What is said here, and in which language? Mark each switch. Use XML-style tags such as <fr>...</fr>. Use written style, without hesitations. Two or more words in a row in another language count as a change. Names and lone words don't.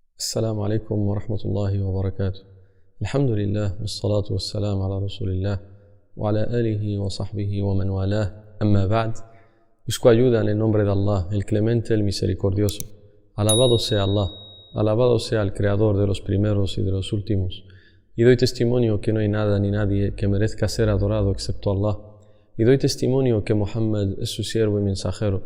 <ar>السلام عليكم ورحمة الله وبركاته. الحمد لله والصلاة والسلام على رسول الله وعلى آله وصحبه ومن والاه. أما بعد.</ar> <es>Busco ayuda en el nombre de Allah, el clemente, el misericordioso. Alabado sea Allah, alabado sea el creador de los primeros y de los últimos. Y doy testimonio que no hay nada ni nadie que merezca ser adorado excepto Allah. Y doy testimonio que Muhammad es su siervo y mensajero.</es>